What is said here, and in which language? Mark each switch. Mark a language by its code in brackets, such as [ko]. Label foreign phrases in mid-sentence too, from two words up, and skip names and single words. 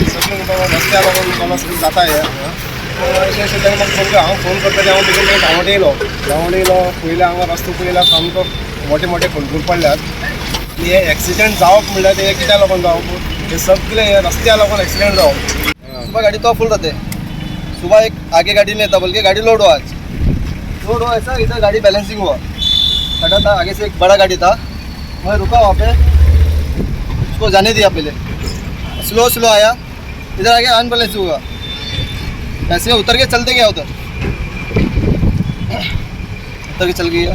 [kok] सगळें रस्त्या लागून मला सगळें जाता हे अशें अशें तेन्ना म्हाका हांव फोन करता हांव बेगीन धांवट येयलो पयलीं हांगा रस्तो पळयल्यार सामको मोठे मोठे फोंडकूल पडल्यात। आनी हे एक्सिडेंट जावप म्हणल्यार ते कित्या लागून जावप? हे सगळे हे रस्त्या लागून एक्सिडेंट जावप। [hi] सुबह गाड़ी तो फुल रहते, सुबह एक आगे गाड़ी नहीं था बल्कि गाड़ी लोड हुआ। आज लोड हुआ ऐसा, इधर गाड़ी बैलेंसिंग हुआ, खड़ा था, आगे से एक बड़ा गाड़ी था, मैं रुका वहाँ पे, उसको जाने दिया पहले, [en] slow slow [hi] आया, इधर आगे अनबैलेंस हुआ, ऐसे उतर के चलते गया उधर के चल गया।